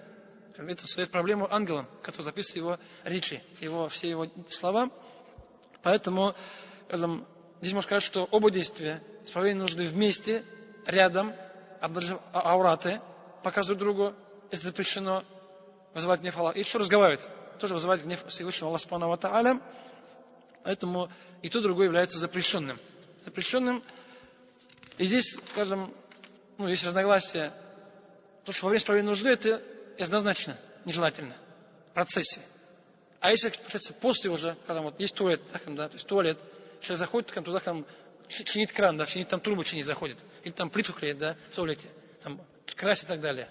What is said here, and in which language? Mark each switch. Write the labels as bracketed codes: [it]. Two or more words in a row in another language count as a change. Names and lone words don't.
[ru] Это создает проблему ангелам, которые записывают его речи, все его слова. Поэтому здесь можно сказать, что оба действия, исправление нужды вместе, рядом, аураты, показывают другу, это запрещено, вызывать гнев Аллаха. И еще разговаривать, тоже вызывать гнев Всевышнего Аллаха [ar] سبحانه وتعالى. [ru] Поэтому и то, и другое является запрещенным. И здесь, скажем, есть разногласия, То, что во время исправления нужды, это однозначно нежелательно в процессе. А если, получается, после уже, когда вот есть туалет, да, то есть туалет, человек заходит туда, чинит кран, да, чинит там трубы, чинит, заходит, или там плитку клеит, да, в туалете, там красит и так далее.